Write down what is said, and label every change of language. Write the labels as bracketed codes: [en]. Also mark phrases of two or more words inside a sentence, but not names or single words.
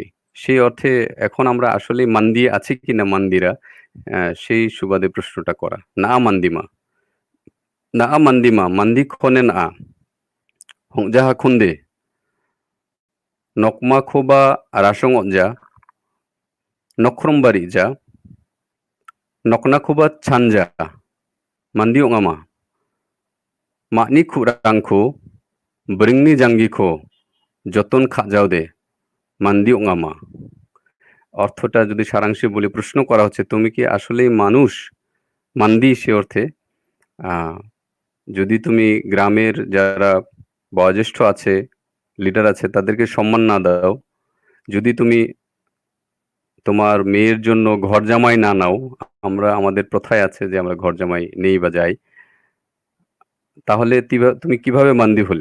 [bn] সেই অর্থে এখন আমরা আসলে মান্দি আছি কিনা মান্দিরা, সেই সুবাদে প্রশ্নটা করা। [grt] না মান্দিমা, না মান্দিমা, মান্দি খনে না যাহা খুন্দে নকমা খোবা রাসং যা নখরমবাড়ি যা নকনা খোবা ছানজা মান্দি ওঙামা মানি খুরাংখো ব্রিংনি জাঙ্গিখো যতন খাজাও দে মান্দি ওঙামা। [bn] অর্থটা যদি সারাংশে বলি, প্রশ্ন করা হচ্ছে তুমি কি আসলেই মানুষ? মান্দি সে অর্থে যদি তুমি গ্রামের যারা বয়োজ্যেষ্ঠ আছে, লিডার আছে, তাদেরকে সম্মান না দাও, যদি তুমি তোমার মেয়ের জন্য ঘর জামাই না নাও, আমাদের প্রথায় আছে যে আমরা ঘর জামাই নেই বা যাই, তাহলে তুমি কিভাবে মান্দি হলে?